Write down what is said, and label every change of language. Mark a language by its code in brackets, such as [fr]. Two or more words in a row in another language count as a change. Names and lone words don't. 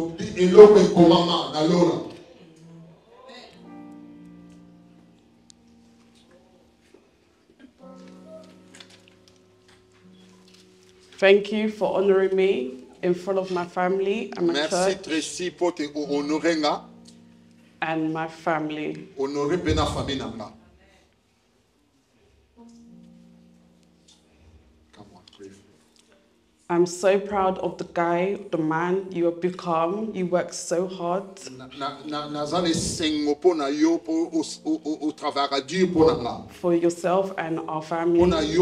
[en] Thank you for honoring me in front of my family and my church. [fr] Tracy, pour te honorer nga. [en] And my family. [ln] Honorer bena famille nanga. [en] Come on, pray. I'm so proud of the guy, the man you have become. You work so hard. For yourself and our family.